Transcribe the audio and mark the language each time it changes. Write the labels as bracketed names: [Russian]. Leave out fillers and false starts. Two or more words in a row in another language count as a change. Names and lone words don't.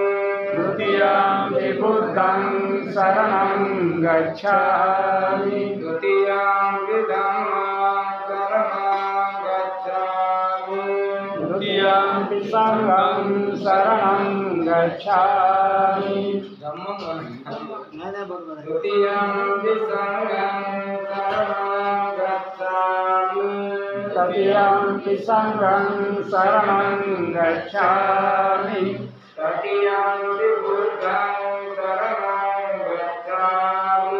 [Pali] द्वितीयं बुद्धं शरणं गच्छामि द्वितीयम्पि धम्मं शरणं गच्छामि द्वितीयं संघं शरणं शरणं गच्छामि धम्मं [Marathi] नाही नाही बरोबर आहे. [Pali] द्वितीयंपि संघं शरणं गच्छामि तदीयंपि संघं शरणं गच्छामि तृतीयंपि बुद्धं शरणं गच्छामि